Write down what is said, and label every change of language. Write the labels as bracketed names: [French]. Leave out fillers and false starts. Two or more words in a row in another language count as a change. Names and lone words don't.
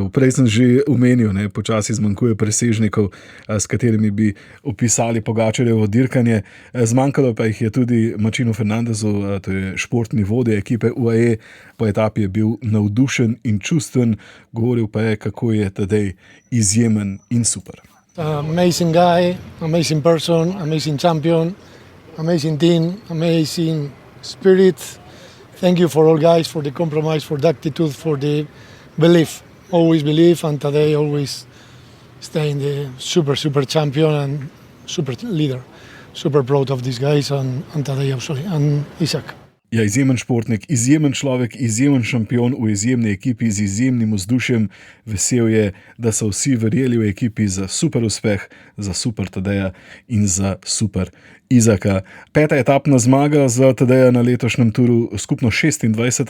[Slovenian] Prej sem že omenil, ne, počasi zmanjkuje presežnikov, s katerimi bi opisali Pogačarjevo dirkanje. Zmanjkalo pa jih je tudi Martinu Fernandezu, to je športni vodja ekipe UAE. Po etapi je bil navdušen in čustven, govoril pa je, kako je Tadej izjemen in super. [English] Amazing guy, amazing person, amazing champion, amazing team, amazing spirit. Thank you for all guys, for the compromise, for the attitude, for the belief. Always believe, and today always staying the super champion and super leader. Super proud of these guys and today absolutely, and Isaac. [Slovenian] Ja, izjemen športnik, izjemen človek, izjemen šampion v izjemni ekipi z izjemnim vzdušjem. Vesel je, da so vsi verjeli v ekipi za super uspeh, za super Tadeja in za super Izaka. 5. etapna zmaga za Tadeja na letošnjem turu, skupno 26.